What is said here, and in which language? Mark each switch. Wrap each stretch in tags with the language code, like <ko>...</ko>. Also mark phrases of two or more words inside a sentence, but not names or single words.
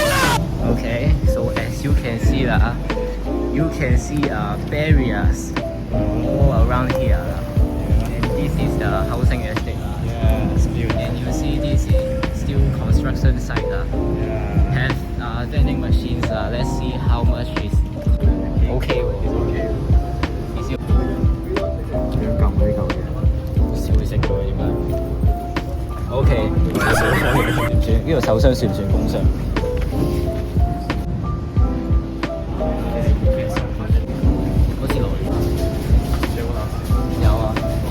<en>Okay, so as you can see you can see barriers all around here. And this is the housing estate. Yeah, it's beautiful. And you see this is still construction site. Yeah. Have vending machines. Let's see how much is okay. Is it</en> <yue>要撳呢嚿嘢。少食咗點解？OK， 算唔算？呢個手霜算唔算工傷？好似來有啊。</yue>